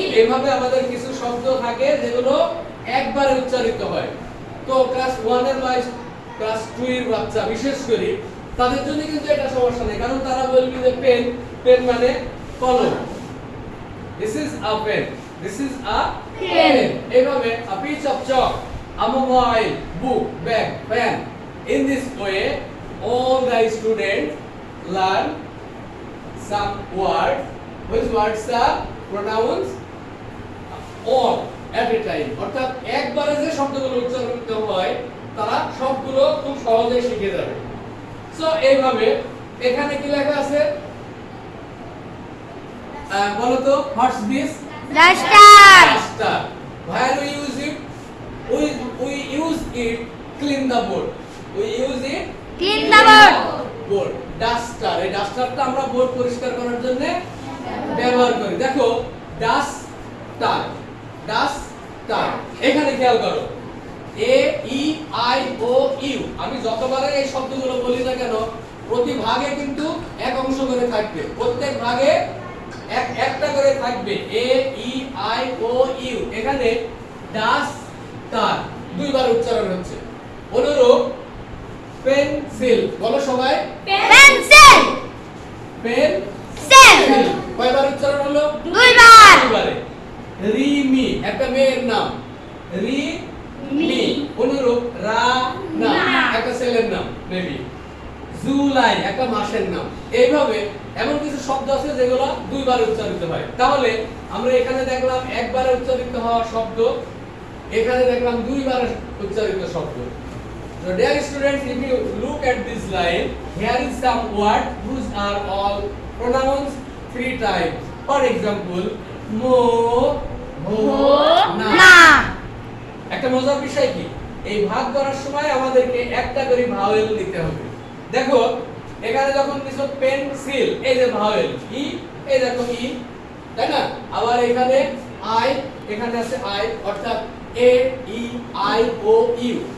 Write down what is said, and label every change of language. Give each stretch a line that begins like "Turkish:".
Bangla: এইভাবে আমাদের কিছু শব্দ থাকে যেগুলো একবারে উচ্চারিত হয়। তো ক্লাস 1 এর বা ক্লাস 2 এর বাচ্চা বিশেষ করে তাদের জন্য কিন্তু এটা সমস্যা নেই, কারণ তারা বলবে যে পেন, পেন মানে কলম,
English: this is a pen,
Bangla: this is a pen. এইভাবে
English: a piece of chalk, a mobile, book, bag, pen. In this way, all the students learn some words. Which words are pronouns? All at a time.
Bangla: অর্থাৎ একবারে যে শব্দগুলো উচ্চারিত হয় তারা সবগুলো খুব সহজেই শিখে যাবে। সো এইভাবে এখানে কি লেখা আছে বলো তো?
English: What's this? Duster Duster. Where we use it? We use it clean the board. We use it clean the board board.
Bangla: Duster, এই ডাস্টারটা আমরা বোর্ড পরিষ্কার করার জন্য ব্যবহার করি। দেখো ডাস্টার, ডাস্ট টার। এখানে খেয়াল করো এ ই আই ও ইউ, আমি যতবারই এই শব্দগুলো বলি না কেন প্রতি ভাগে কিন্তু এক অংশ করে থাকবে, প্রত্যেক ভাগে একটা করে থাকবে এ ই আই ও ইউ। এখানে ডাস টার দুইবার উচ্চারণ হচ্ছে। অনুরূপ পেন্সিল, বলো সবাই
English: pencil
Bangla: পেন্সিল, কয়বার উচ্চারণ হলো? দুইবার। দুইবারে। রিমি একটা মেয়ের নাম, রিমি। অনুরূপ রানা একটা ছেলের নাম মেবি। জুলাই একটা মাসের নাম। এইভাবে এমন কিছু শব্দ আছে যেগুলো দুইবার উচ্চারিত হয়। তাহলে আমরা এখানে দেখলাম একবারে উচ্চারিত হওয়া শব্দ, এখানে দেখলাম দুইবার উচ্চারিত শব্দ।
English: So dear students, if you look at this line, here is some word whose are all pronounced 3 times. For example, mo, ho, na.
Bangla: না। একটা মজার বিষয় কি, এই ভাগ করার সময় আমাদেরকে একটা করে ভাওয়েল নিতে হবে। দেখো এখানে যখন কিছু পেন্সিল, এই যে ভাওয়েল ই, এই দেখো ই, তাই না? আবার এখানে আই, এখানে আছে আই, অর্থাৎ এ ই আই ও ইউ।